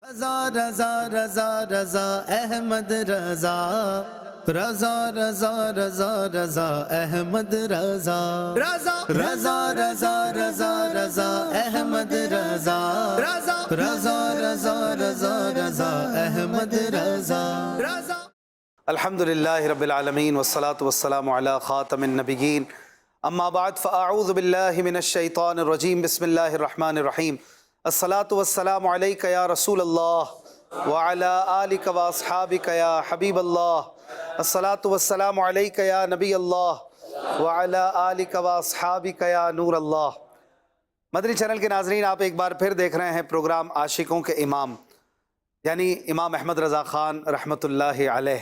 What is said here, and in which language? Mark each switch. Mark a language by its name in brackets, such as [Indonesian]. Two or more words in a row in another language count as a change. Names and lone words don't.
[Urdu] رضا رضا رضا رضا احمد رضا رضا رضا رضا رضا احمد رضا رضا رضا رضا رضا رضا احمد رضا رضا رضا رضا رضا رضا احمد رضا رضا [Arabic] الحمدللہ رب العالمین والصلاة والسلام علی خاتم النبیین اما بعد فاعوذ باللہ من الشیطان الرجیم بسم اللہ الرحمن الرحیم الصلاة والسلام علیک یا رسول اللہ وعلی آلک واصحابک یا حبیب اللہ الصلاة والسلام علیک یا نبی اللہ وعلی آلک واصحابک یا نور اللہ۔ [Urdu] مدنی چینل کے ناظرین، آپ ایک بار پھر دیکھ رہے ہیں پروگرام عاشقوں کے امام یعنی امام احمد رضا خان [Arabic] رحمۃ اللہ علیہ۔